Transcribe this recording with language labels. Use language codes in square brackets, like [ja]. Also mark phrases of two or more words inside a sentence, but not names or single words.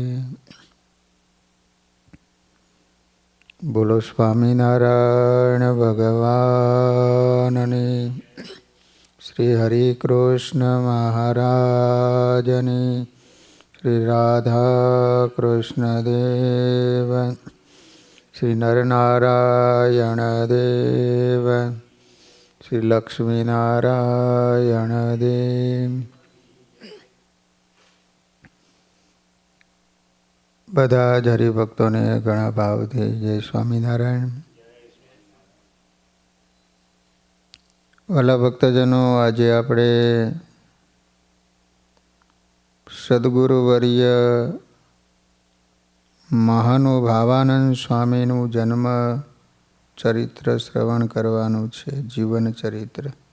[gu] બોલો સ્વામીનારાયણ ભગવાનને, શ્રી હરિ કૃષ્ણ મહારાજને, શ્રી રાધા કૃષ્ણ દેવ, શ્રી નરનારાયણ દેવ, શ્રી લક્ષ્મી નારાયણ દેવ। બધા જ હરિભક્તોને ઘણા ભાવથી જય સ્વામિનારાયણ. વાલા ભક્તજનો, આજે આપણે સદગુરુવર્ય મહાનુભાવાનંદ સ્વામીનું જન્મ ચરિત્ર શ્રવણ કરવાનું છે, જીવન ચરિત્ર.